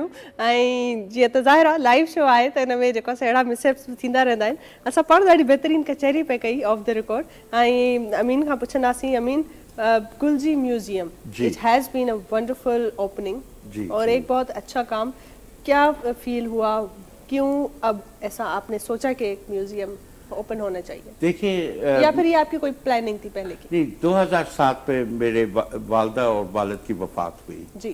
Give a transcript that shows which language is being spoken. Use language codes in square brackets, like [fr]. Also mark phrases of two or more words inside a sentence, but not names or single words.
[sd] ऐं जीअं त ज़ाहिर आहे लाइव शो आहे त हिन में जेको आहे अहिड़ा मिसहैप्स थींदा रहंदा आहिनि। असां पाण ॾाढी बहितरीन कचहरी पे कई [en] off the record. [sd] ऐं अमीन खां पुछंदासीं, अमीन गुलजी म्यूजियम, [en] It has been a wonderful opening [ur] اور ایک بہت اچھا کام، کیا فیل ہوا، کیوں اب ایسا آپ نے سوچا کہ ایک میوزیم اوپن ہونا چاہیے? دیکھیے, یا پھر یہ آپ کی کوئی پلاننگ تھی پہلے کی? نہیں، 2007 پہ میرے والدہ اور والد کی وفات ہوئی جی.